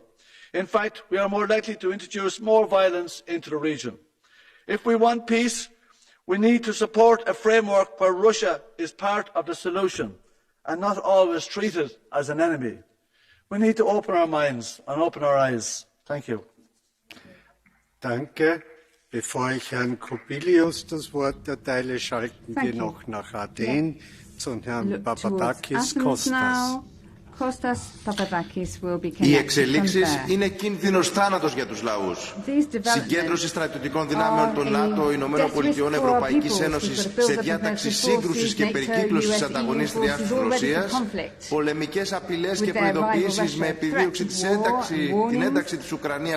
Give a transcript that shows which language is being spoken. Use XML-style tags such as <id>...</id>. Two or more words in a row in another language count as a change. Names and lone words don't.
<en>In fact, we are more likely to introduce more violence into the region. If we want peace, we need to support a framework where Russia is part of the solution and not always treated as an enemy. We need to open our minds and open our eyes. Thank you.</en> <de>Danke. Bevor ich Herrn Kubilius das Wort erteile, schalten wir noch nach Athen zu Herrn Papadakis Kostas.</de> <el>Οι εξελίξεις είναι κίνδυνος θάνατος για τους λαούς. Συγκέντρωση στρατιωτικών δυνάμεων των ΝΑΤΟ, Ηνωμένων Πολιτειών, Ευρωπαϊκής Ένωσης σε διάταξη σύγκρουσης και περικύκλωσης ανταγωνίστριας της Ρωσίας, πολεμικές απειλές και προειδοποιήσεις με επιδίωξη την ένταξη της Ουκρανίας</el>